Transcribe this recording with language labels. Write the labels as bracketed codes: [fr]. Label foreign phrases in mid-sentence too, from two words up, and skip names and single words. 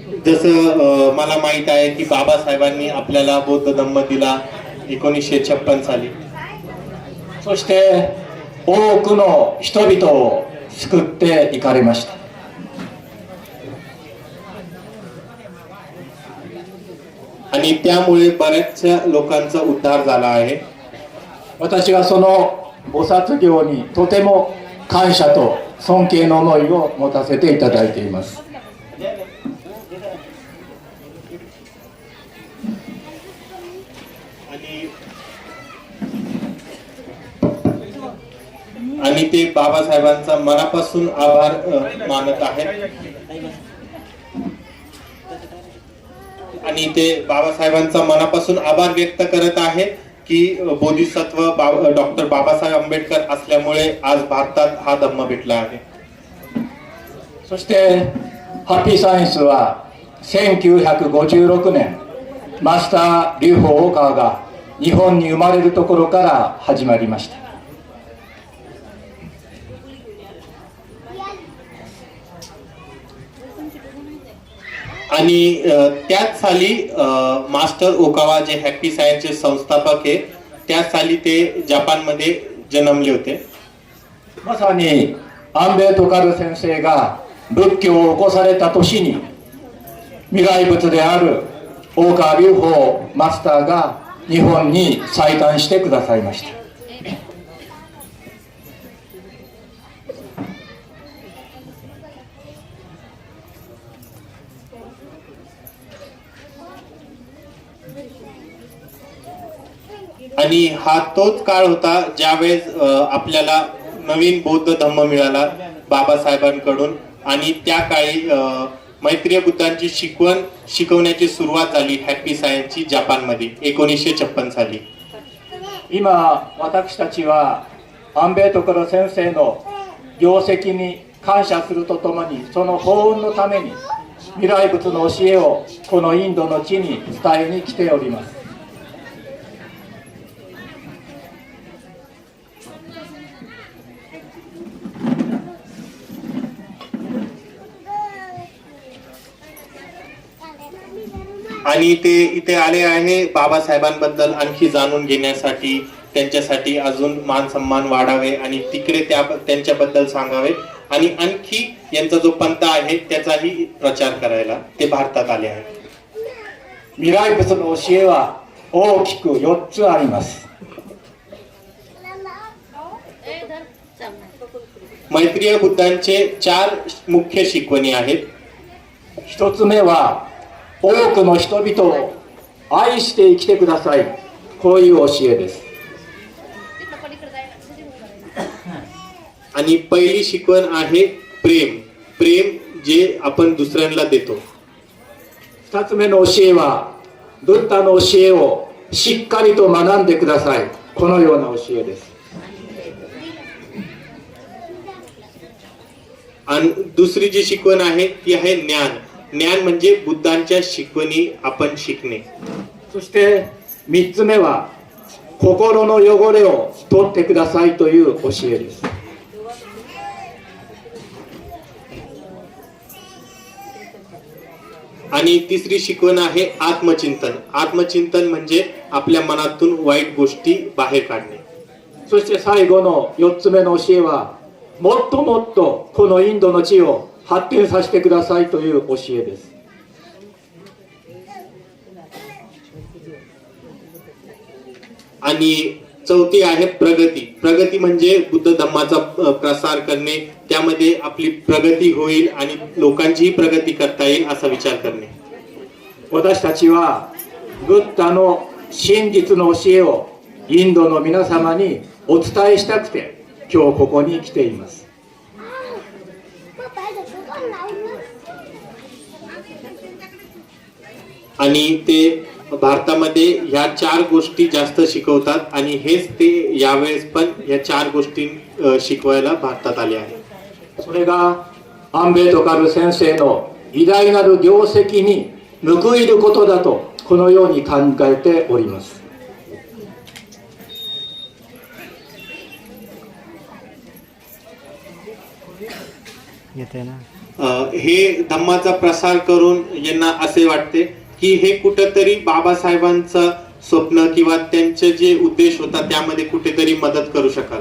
[mr] जसं मला माहित आहे की बाबासाहेबांनी आपल्याला बौद्ध धम्म दिला 1956 साली. [ja] そして多くの人々を救っていかれました。 [mr] आणि त्यामुळे बऱ्याचशा लोकांचा उद्धार झाला आहे. [ja] 私はその菩薩業にとても感謝と尊敬の思いを持たせていただいています。 [mr] आणि ते बाबासाहेबांचा मनापासून आभार मानत आहेत. आणि ते बाबासाहेबांचा मनापासून आभार व्यक्त करत आहे की बोधिसत्व डॉक्टर बाबासाहेब आंबेडकर असल्यामुळे आज भारतात हा धम्म भेटला आहे. [ja] そしてハッピーサイエンスは1956年マスター劉邦大川が日本に生まれるところから始まりました。 [mr] आणि त्याच साली मास्टर ओकावा जे हॅपी सायन्सचे संस्थापक आहे त्या साली ते जपानमध्ये जन्मले होते. [ja] まさに安倍徳治先生が仏教を起こされた年に未来仏である大川隆法マスターが日本に再誕してくださいました。 [mr] आणि हा तोच काळ होता ज्यावेळेस आपल्याला नवीन बौद्ध धम्म मिळाला बाबासाहेबांकडून. आणि त्या काळी मैत्रीय बुद्धांची शिकवण्याची सुरुवात झाली हॅपी सायन्सची जपानमध्ये 1956 साली. [ja] 今私たちは安倍徳先生の業績に感謝するとともにその幸運のために未来仏の教えをこのインドの地に伝えに来ております。 [mr] आणि ते इथे आले आहे बाबासाहेबांबद्दल आणखी जाणून घेण्यासाठी, त्यांच्यासाठी अजून मान सन्मान वाढावे आणि तिकडे त्यांच्याबद्दल सांगावे आणि आणखी यांचा जो पंथ आहे त्याचाही प्रचार करायला ते भारतात आले आहेत. [ja] 未来仏の教えは大きく4つあります。 [mr] मैत्रीय बुद्धांचे 4 मुख्य शिकवणी आहेत. [ja] 1 つ目は多くの人々を愛して生きてください、こういう教えです。 [mr] आणि पहिली शिकवण आहे प्रेम. प्रेम जे आपण दुसऱ्यांना देतो. [ja] 2 つ目の教えはブッダの教えをしっかりと学んでください、このような教えです。 [mr] आणि दुसरी जी शिकवण आहे ती आहे ज्ञान. ज्ञान म्हणजे बुद्धांच्या शिकवणी आपण शिकणे. [ja] そして3つ目は心の汚れを取ってくださいという教えです。 [mr] आणि तिसरी शिकवण आहे आत्मचिंतन. आत्मचिंतन म्हणजे आपल्या मनातून वाईट गोष्टी बाहेर काढणे. [ja] そして最後の4つ目の教えはもっともっとこのインドの地を発展させてくださいという教えです。 [mr] आणि चौथी आहे प्रगती. प्रगती म्हणजे बुद्ध धम्माचा प्रसार करणे, त्यामध्ये आपली प्रगती होईल आणि लोकांचीही प्रगती करता येईल असा विचार करणे. [ja] 私たちはブッダの真実の教えをインドの皆様にお伝えしたくて今日ここに来ています。 [mr] आणि ते भारतामध्ये ह्या 4 गोष्टी जास्त शिकवतात आणि हेच ते यावेळेस पण या 4 गोष्टी शिकवायला भारतात आले आहेत. [ja] それが安倍徳治先生の偉大なる業績に報いることだとこのように考えております。 [mr] येते ना हे धम्माचा प्रसार करून यांना असे वाटते की हे कुठेतरी बाबासाहेबांचं स्वप्न किंवा त्यांचे जे उद्देश होता त्यामध्ये कुठेतरी मदत करू शकाल.